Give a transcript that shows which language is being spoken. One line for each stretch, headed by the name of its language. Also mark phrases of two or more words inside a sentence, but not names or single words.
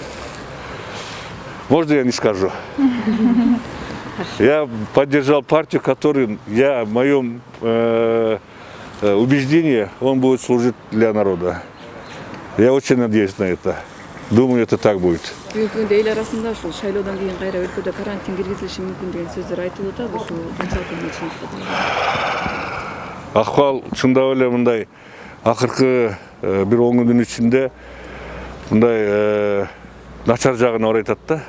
Russian: Можно я не скажу? Я поддержал партию, которую я, в моем убеждении, он будет служить для народа. Я очень надеюсь на это. Думаю, это так будет.
Kyrgyz: Бүгүнкү эл арасында ушул шайлоодон кийин кайра өлкөдө карантин киргизилиши мүмкүн деген сөздөр айтылып атат. Ушул канчалык эмне? Акыбал чындап эле мындай акыркы бир 10 күндүн ичинде мындай начар жагына барып атат да.